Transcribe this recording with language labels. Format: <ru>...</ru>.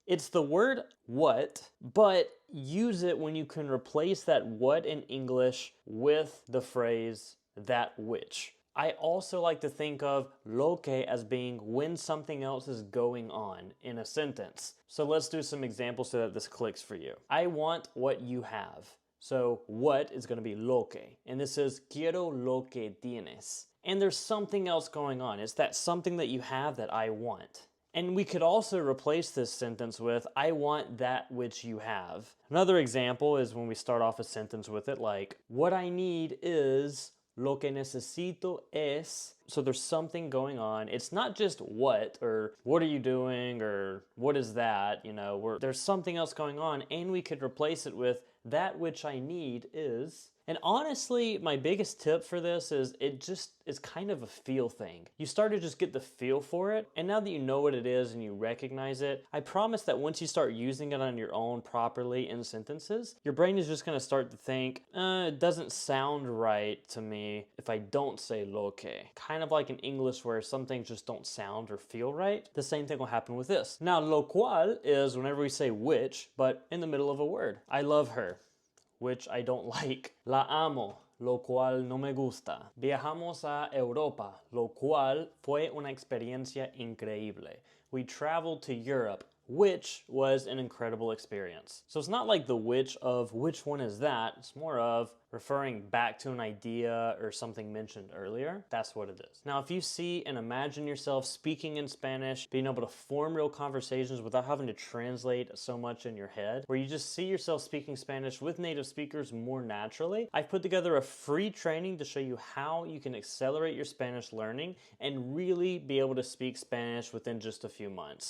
<en>It's the word what, but use it when you can replace that what in English with the phrase that which. I also like to think of lo que as being when something else is going on in a sentence. So let's do some examples so that this clicks for you. I want what you have. So what is going to be lo que. And this is</en> <es>quiero lo que tienes.</es> <en>And there's something else going on. It's that something that you have that I want. And we could also replace this sentence with, I want that which you have. Another example is when we start off a sentence with it like, what I need is...</en> <es>Lo que necesito es,</es> <en>so there's something going on. It's not just what, or what are you doing, or what is that, you know, there's something else going on, and we could replace it with that which I need is. And honestly, my biggest tip for this is it just is kind of a feel thing. You start to just get the feel for it, and now that you know what it is and you recognize it, I promise that once you start using it on your own properly in sentences, your brain is just gonna start to think, it doesn't sound right to me if I don't say lo que. Kind of like in English where some things just don't sound or feel right. The same thing will happen with this. Now, lo cual is whenever we say which, but in the middle of a word. I love her, which I don't like.</en> <es>La amo, lo cual no me gusta. Viajamos a Europa, lo cual fue una experiencia increíble.</es> <en>We traveled to Europe, which was an incredible experience. So it's not like the which of which one is that, it's more of referring back to an idea or something mentioned earlier. That's what it is. Now, if you see and imagine yourself speaking in Spanish, being able to form real conversations without having to translate so much in your head, where you just see yourself speaking Spanish with native speakers more naturally, I've put together a free training to show you how you can accelerate your Spanish learning and really be able to speak Spanish within just a few months.</en>